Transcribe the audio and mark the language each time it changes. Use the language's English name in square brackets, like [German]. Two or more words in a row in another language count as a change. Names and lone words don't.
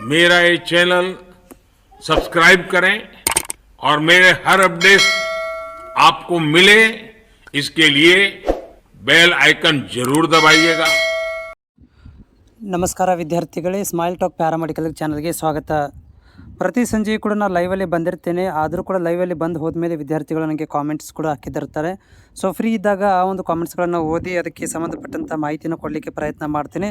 [Hindi] मेरा ये चैनल सब्सक्राइब करें और मेरे हर अपडेट आपको मिले इसके लिए [English] bell icon [Hindi] जरूर दबाइएगा। [Kannada] ನಮಸ್ಕಾರ ವಿದ್ಯಾರ್ಥಿಗಳೇ, ಸ್ಮೈಲ್ ಟಾಕ್ ಪ್ಯಾರಾಮೆಡಿಕಲ್ ಚಾನಲ್ಗೆ ಸ್ವಾಗತ. ಪ್ರತಿ ಸಂಜೆ ಕೂಡ ನಾನು ಲೈವಲ್ಲಿ ಬಂದಿರ್ತೇನೆ. ಆದರೂ ಕೂಡ ಲೈವಲ್ಲಿ ಬಂದು ಹೋದ್ಮೇಲೆ ವಿದ್ಯಾರ್ಥಿಗಳು ನನಗೆ ಕಾಮೆಂಟ್ಸ್ ಕೂಡ ಹಾಕಿದಿರ್ತಾರೆ. [English] so free [Kannada] ಇದ್ದಾಗ ಆ ಒಂದು ಕಾಮೆಂಟ್ಸ್ಗಳನ್ನು ಓದಿ ಅದಕ್ಕೆ ಸಂಬಂಧಪಟ್ಟಂಥ ಮಾಹಿತಿನ ಕೊಡಲಿಕ್ಕೆ ಪ್ರಯತ್ನ ಮಾಡ್ತೇನೆ.